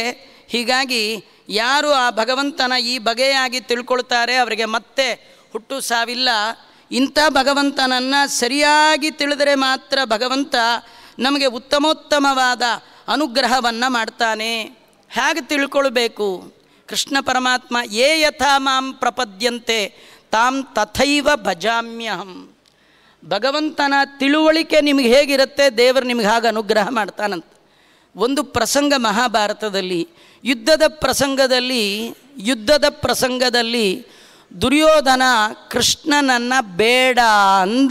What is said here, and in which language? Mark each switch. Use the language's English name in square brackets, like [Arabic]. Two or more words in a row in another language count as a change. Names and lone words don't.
[Kannada] ಹೀಗಾಗಿ ಯಾರು ಆ ಭಗವಂತನ ಈ ಬಗೆಯಾಗಿ ತಿಳ್ಕೊಳ್ತಾರೆ ಅವರಿಗೆ ಮತ್ತೆ ಹುಟ್ಟು ಸಾವಿಲ್ಲ. ಇಂಥ ಭಗವಂತನನ್ನು ಸರಿಯಾಗಿ ತಿಳಿದರೆ ಮಾತ್ರ ಭಗವಂತ ನಮಗೆ ಉತ್ತಮೋತ್ತಮವಾದ ಅನುಗ್ರಹವನ್ನು ಮಾಡ್ತಾನೆ. ಹೇಗೆ ತಿಳ್ಕೊಳ್ಬೇಕು? ಕೃಷ್ಣ ಪರಮಾತ್ಮ [Sanskrit] ಯೇ ಯಥಾ ಮಾಂ ಪ್ರಪದ್ಯಂತೆ ತಾಂ ತಥೈವ ಭಜಾಮ್ಯಹಂ. [Kannada] ಭಗವಂತನ ತಿಳುವಳಿಕೆ ನಿಮಗೆ ಹೇಗಿರುತ್ತೆ, ದೇವರು ನಿಮಗೆ ಹಾಗೆ ಅನುಗ್ರಹ ಮಾಡ್ತಾನಂತ. ಒಂದು ಪ್ರಸಂಗ ಮಹಾಭಾರತದಲ್ಲಿ, ಯುದ್ಧದ ಪ್ರಸಂಗದಲ್ಲಿ ದುರ್ಯೋಧನ ಕೃಷ್ಣನನ್ನು ಬೇಡ ಅಂದ.